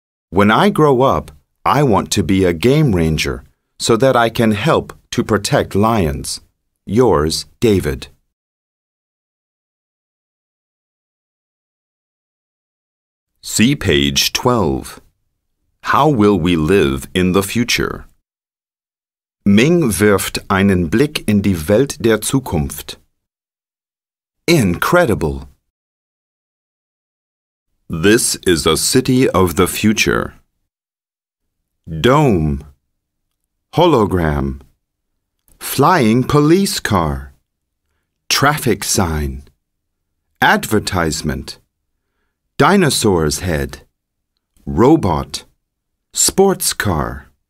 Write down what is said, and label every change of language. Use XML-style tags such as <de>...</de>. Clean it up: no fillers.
<en>When I grow up, I want to be a game ranger so that I can help to protect lions. Yours, David. See page 12. How will we live in the future?</en> <de>Ming wirft einen Blick in die Welt der Zukunft.</de> <en>Incredible! This is a city of the future. Dome, hologram, flying police car, traffic sign, advertisement, dinosaur's head, robot, sports car.</en>